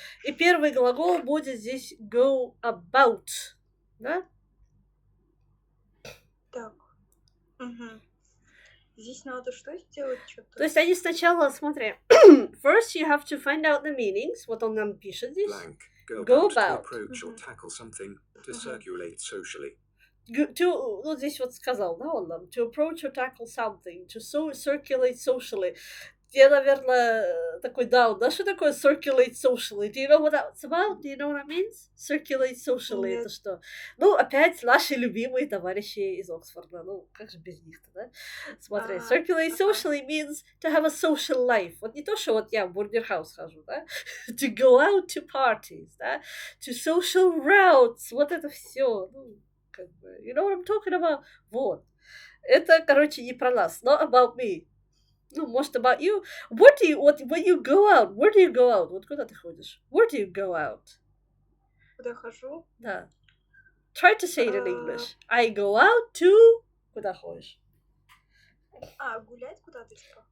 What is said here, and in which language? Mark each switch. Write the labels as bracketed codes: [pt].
[ru] И первый глагол будет здесь go about, да? Так. Здесь надо что сделать? Что-то. То есть они сначала, смотри, [en] first you have to find out the meanings, [ru] вот он нам пишет здесь. [en] Blank. Go about. To approach or tackle something, to circulate socially. [ru] Вот здесь вот сказал, да, он нам, [en] to approach or tackle something, to circulate socially. [ru] Я, наверное, такой down, да, что такое [en] circulate socially? Do you know what that's about? Do you know what that means? Circulate socially, [ru] это что? Ну, опять наши любимые товарищи из Оксфорда, ну, как же без них-то, да? Смотри, [en] circulate socially means to have a social life. [ru] Вот не то, что вот я в бургер-хаус хожу, да? [en] To go out to parties, да? To social routes, [ru] вот это все, ну, как бы, [en] you know what I'm talking about? [ru] Вот. Это, короче, не про нас, [en] not about me. [ru] Ну, может, [en] about you. When you go out, where do you go out? [ru] Вот куда ты ходишь? [en] Where do you go out? [ru] Куда хожу? [en] Да. Try to say it in English. I go out to... [ru] Куда ходишь? Гулять куда-то типа?